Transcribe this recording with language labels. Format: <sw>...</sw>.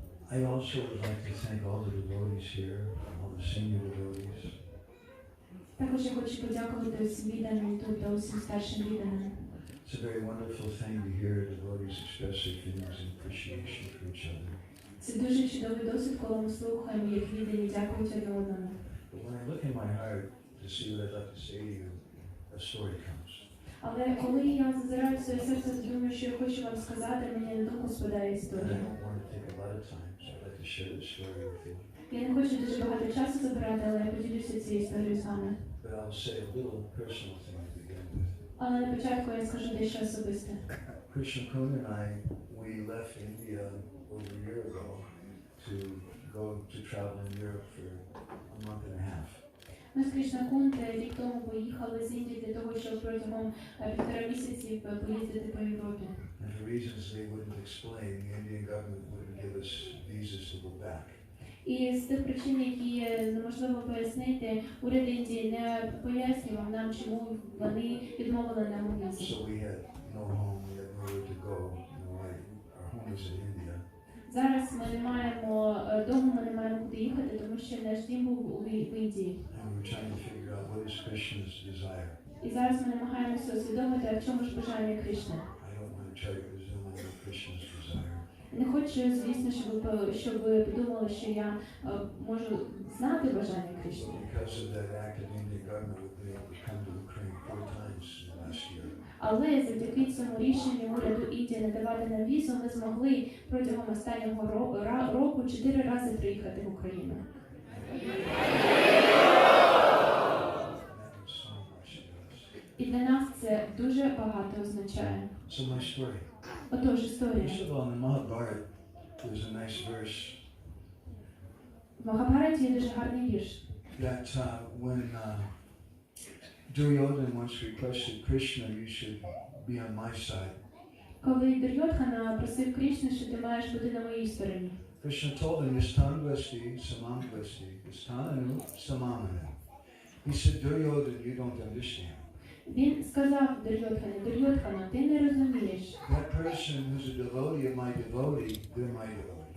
<en>I also would like to thank all the devotees here, all the senior devotees.</en> <uk>Також я хочу подякувати усім відданим тут та усім старшим відданим.</uk> <en>It's a very wonderful thing to hear devotees express their feelings and appreciation for each other.</en> <uk>Це дуже чудовий досвід, коли ми слухаємо, як віддані дякують одне одному.</uk> <en>But when I look in my heart to see what I'd like to say to you, a story comes.</en> <uk>Але коли я зазираю в своє серце, думаю, що я хочу вам сказати, мені на думку спадає</uk> <en>And I</en> <uk>історія.</uk> <en>don't want to take a lot of time, so I'd like to share this story with you.</en> <uk>Я не хочу дуже багато часу забирати, але я поділюся цією історією з вами.</uk> <en>But I'll say a little personal thing to begin with.</en> <uk>Але на початку я скажу дещо особисте.</uk> <en>Krishna Kun and I, we left India over a year ago to go to travel in Europe for a month and a half.</en> <uk>Ми з Кришнакунт рік тому поїхали з Індії для того, щоб протягом 1,5 місяців поїздити по Європі.</uk> <en>And for reasons they wouldn't explain, the Indian government wouldn't give us visas to go back.</en> <uk>І з тих причин, які неможливо пояснити, уряд Індії не пояснював нам, чому вони відмовили нам у візі.</uk> <en>So we had no home, we had nowhere to go. Our home is in India.</en> <uk>Зараз ми не маємо дому, ми не маємо куди їхати, тому що наш дім був в Індії.</uk> <en>And we were trying to figure out what is Krishna's desire.</en> <uk>І зараз ми намагаємося усвідомити, а в чому ж бажання Кришни.</uk> <en>I don't want to try to presume I know Krishna's desire.</en> <uk>Не хочу, звісно, щоб ви подумали, що я можу знати бажання Кришни.</uk> <en>Because of that act of Indian government, we've been able to come to Ukraine 4 times in the last year.</en> <uk>Але завдяки цьому рішенню уряду Індії не давати нам візу, ми змогли протягом останнього року 4 рази приїхати в Україну.</uk> <en>That means so much to us.</en> <uk>І для нас це дуже багато означає.</uk> <en>So my story.</en> <uk>Отож, історія.</uk> <en>First of all, in the Mahabharata, there's a nice verse</en> <uk>В Махабхараті є дуже гарний вірш.</uk> <en>that when Duryodhana once requested Krishna, you should be on my side.</en> <uk>Коли Дурьодхана просив Кришну, що ти маєш бути на моїй стороні.</uk> <en>Krishna told him,</en> <sa>Yastangvasti, Samangvasti, Yastananu, Samamanu.</sa> <en>He said, Duryodhana, you don't understand.</en> <uk>Він сказав Дурьодхану, ти не розумієш.</uk> <en>That person who's a devotee of my devotee, they're my devotee.</en>